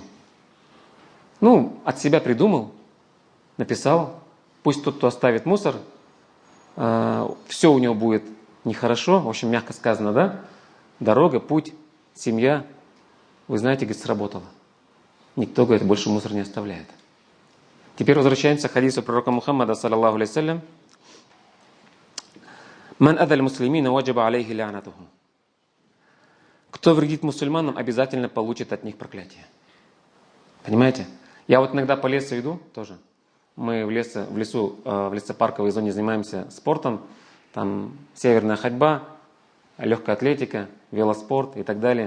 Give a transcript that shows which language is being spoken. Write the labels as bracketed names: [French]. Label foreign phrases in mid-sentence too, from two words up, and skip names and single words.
[Russian] Ну, от себя придумал, написал, пусть тот, кто оставит мусор, все у него будет нехорошо, в общем, мягко сказано, да? Дорога, путь, семья, вы знаете, говорит, сработало. Никто, говорит, больше мусор не оставляет. Теперь возвращаемся к хадису пророка Мухаммада, [Arabic] صلى الله عليه وسلم. «من آذى المسلمين وجبت عليه لعنته». [Russian] Кто вредит мусульманам, обязательно получит от них проклятие. Понимаете? Я вот иногда по лесу иду тоже. Мы в лесопарковой зоне занимаемся спортом. Там северная ходьба, легкая атлетика, велоспорт и так далее.